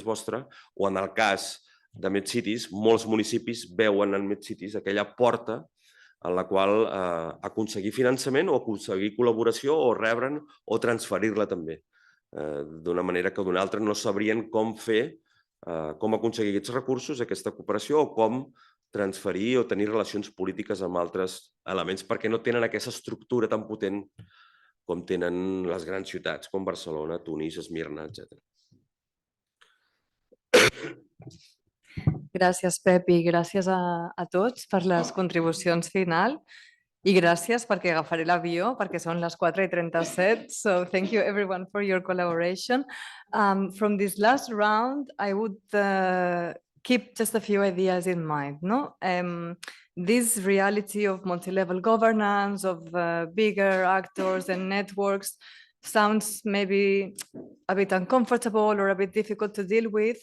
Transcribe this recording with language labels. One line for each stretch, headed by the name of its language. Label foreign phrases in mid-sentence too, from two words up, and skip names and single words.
Catalan: vostra, o en el cas de MedCities, molts municipis veuen en MedCities aquella porta en la qual aconseguir finançament o aconseguir col·laboració o rebre'n o transferir-la també, d'una manera que d'una altra no sabrien com fer Com aconseguir aquests recursos, aquesta cooperació, o com transferir o tenir relacions polítiques amb altres elements, perquè no tenen aquesta estructura tan potent com tenen les grans ciutats, com Barcelona, Tunis, Esmirna, etc. Gràcies, Pep, i gràcies a tots per les contribucions final. I gràcies perquè agafaré l'avió, perquè són les 4:37.
English: So thank you everyone for your collaboration. From this last round, I would keep just a few ideas in mind. No? This reality of multi-level governance, of bigger actors and networks sounds maybe a bit uncomfortable or a bit difficult to deal with.